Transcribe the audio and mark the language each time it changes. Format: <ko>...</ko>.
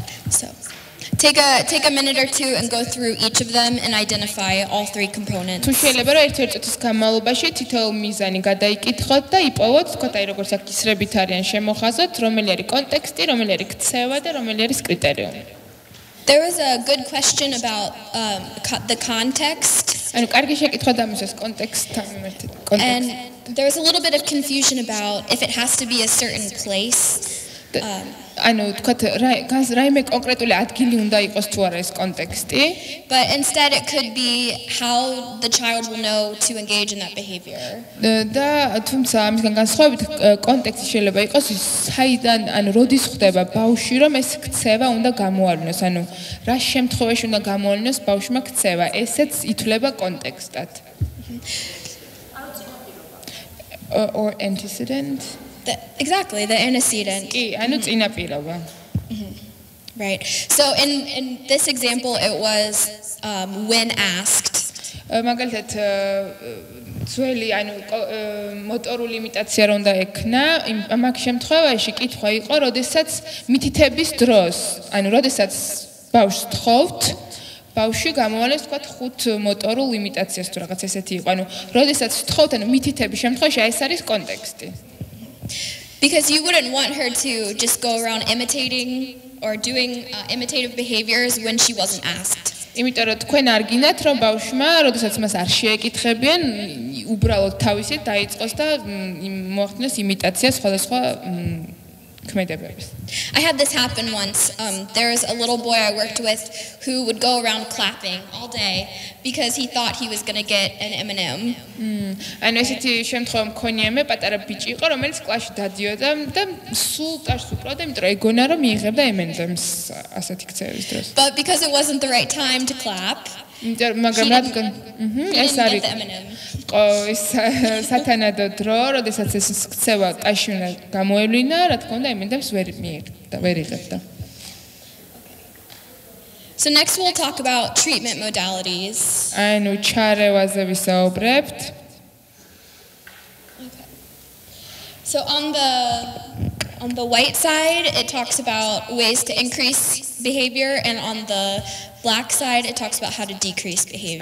<en>So, take a minute or two and go through each of them and identify all 3 components.</en> <ka>თუ შეიძლება რომ ერთ-ერთ წუთის განმავლობაში თითოეულ მიზანი გადაიკითხოთ და იპოვოთ, თქვათ აი როგორც აქ ისრებით არიან შემოხაზოთ, რომელი არის კონტექსტი, რომელი არის ქცევა და რომელი არის კრიტერიუმი.</ka> <en>There was a good question about the context.</en> <ka>ანუ კარგი შეკითხვა დამისვეს კონტექსტთან მიმართეთ.</ka> <en>And there was a little bit of confusion about if it has to be a certain place.</en> <ka>ანუ თქვათ რაიმე კონკრეტული ადგილი უნდა იყოს თუ არა ეს კონტექსტი.</ka> <en>But instead it could be how the child will know to engage in that behavior.</en> <ka>და თუმცა ამისგან განსხვავებით კონტექსტი შეიძლება იყოს საიდან ანუ როდის ხდება ბავშვი რომ ეს ქცევა უნდა გამოავლინოს ანუ რა შემთხვევაში უნდა გამოავლინოს ბავშვმა ქცევა ესეც ითვლება კონტექსტად.</ka> <en>Or antecedent. Exactly, the antecedent.</en> <ka>კი, ანუ წინაპირობა.</ka> <en>Right. So in this example it was when asked.</en> <ka>მაგალითად ძველი ანუ მოტორული იმიტაცია რომ უნდა ექნა, მაგ შემთხვევაში კითხვა იყო, როდესაც მითითების დროს, ანუ როდესაც ბავშვს თხოვთ ბავშვი გამოვალეს თქვათ 5 მოტორულ იმიტაციას თუ რაღაც ესეთი იყო. ანუ როდესაც თხოვთ, ანუ მითითების შემთხვევაში ეს არის კონტექსტი.</ka> <en>Because you wouldn't want her to just go around imitating or doing imitative behaviors when she wasn't asked.</en> <ka>იმიტომ რომ თქვენ არ გინდათ რომ ბავშვმა, როდესაც მას არ შეეკითხებიან, უბრალოდ თავისით დაიწყოს და მოახდინოს იმიტაცია სხვადასხვა ქმედებების.</ka> <en>I had this happen once. There was a little boy I worked with who would go around clapping all day because he thought he was going to get an M&M.</en> <ka>ანუ ესეთი შემთხვევა მქონია მე პატარა ბიჭი იყო რომელიც კლასში დადიოდა და სულ ტაშს უკრავდა იმიტომ რომ ეგონა რომ მიიღებდა M&M-ს ასეთი ქცევის დროს.</ka> <en>But because it wasn't the right time to clap.</en> <ka>მაგრამ რადგან ეს არის ის სათანადო დრო, როდესაც ეს ქცევა ტაში უნდა გამოევლინა, რა თქმა უნდა M&M-ს ვერ იღებდა.</ka> <en>So next we'll talk about treatment modalities.</en> <ka>ანუ ჩარევაზე ვისაუბრებთ.</ka> <en>So on the white side it talks about ways to increase behavior and on the black side it talks about how to decrease behavior.</en>